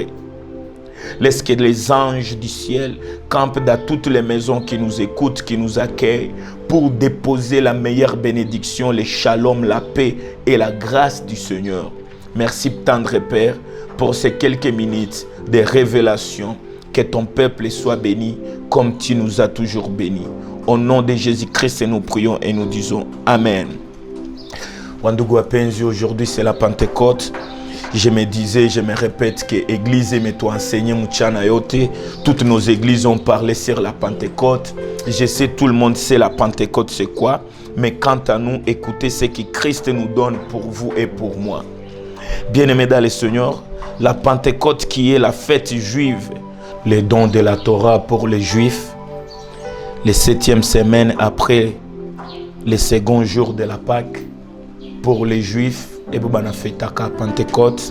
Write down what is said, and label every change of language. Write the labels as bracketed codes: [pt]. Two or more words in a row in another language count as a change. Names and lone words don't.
[fr] Laisse que les anges du ciel campent dans toutes les maisons qui nous écoutent, qui nous accueillent, pour déposer la meilleure bénédiction, le shalom, la paix et la grâce du Seigneur. Merci tendre Père pour ces quelques minutes de révélation. Que ton peuple soit béni comme tu nous as toujours bénis. Au nom de Jésus-Christ, nous prions et nous disons Amen. [sw] Wandugu wapenzi, [fr] aujourd'hui c'est la Pentecôte. Je me disais, je me répète que l'église m'est enseigné [sw] mchana yote. [fr] Toutes nos églises ont parlé sur la Pentecôte. Je sais, tout le monde sait la Pentecôte c'est quoi. Mais quant à nous, écoutez ce que Christ nous donne pour vous et pour moi. Bien-aimés dans le Seigneur, la Pentecôte qui est la fête juive, les dons de la Torah pour les Juifs, les 7e semaine après le second jour de la Pâque pour les Juifs, et pour la Pentecôte.